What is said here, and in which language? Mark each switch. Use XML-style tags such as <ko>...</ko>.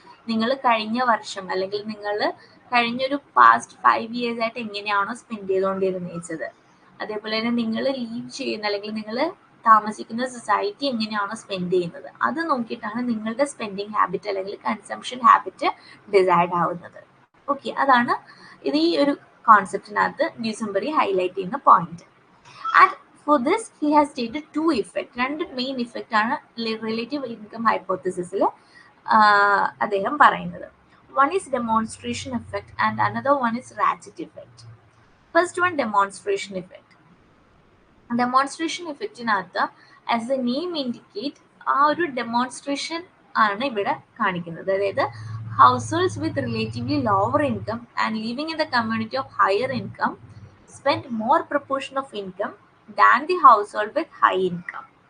<ml>നിങ്ങൾ കഴിഞ്ഞ വർഷം അല്ലെങ്കിൽ നിങ്ങൾ കഴിഞ്ഞൊരു പാസ്റ്റ് 5 years ആയിട്ട് എങ്ങനെയാണോ സ്പെൻഡ് ചെയ്തുകൊണ്ടിരുന്നത്, അതേപോലെ തന്നെ നിങ്ങൾ ലീവ് ചെയ്യുന്ന അല്ലെങ്കിൽ നിങ്ങൾ താമസിക്കുന്ന സൊസൈറ്റി എങ്ങനെയാണോ സ്പെൻഡ് ചെയ്യുന്നത്, അത് നോക്കിയിട്ടാണ് നിങ്ങളുടെ സ്പെൻഡിങ് ഹാബിറ്റ് അല്ലെങ്കിൽ കൺസംഷൻ ഹാബിറ്റ് ഡിസൈഡ് ആവുന്നത്. ഓക്കെ, അതാണ് ഇത് ഈ ഒരു കോൺസെപ്റ്റിനകത്ത് ഡ്യൂസംബറി ഹൈലൈറ്റ് ചെയ്യുന്ന point.</ml> <en>And for this he has stated 2 effect. 2 main effect ആണ് relative income ഹൈപ്പോത്തസിസിൽ</en> <ml>അദ്ദേഹം പറയുന്നത്.</ml> <en>One is demonstration effect and another one is ratchet effect. First one, demonstration effect.</en> <ml>Demonstration ഇഫക്റ്റിനകത്ത്</ml> <en>as a name indicate</en> <ml>ആ ഒരു demonstration ആണ് ഇവിടെ കാണിക്കുന്നത്.</ml> <en>അതായത് households with relatively lower income and living in the community of higher income spend more proportion of income than the household with high income.</en>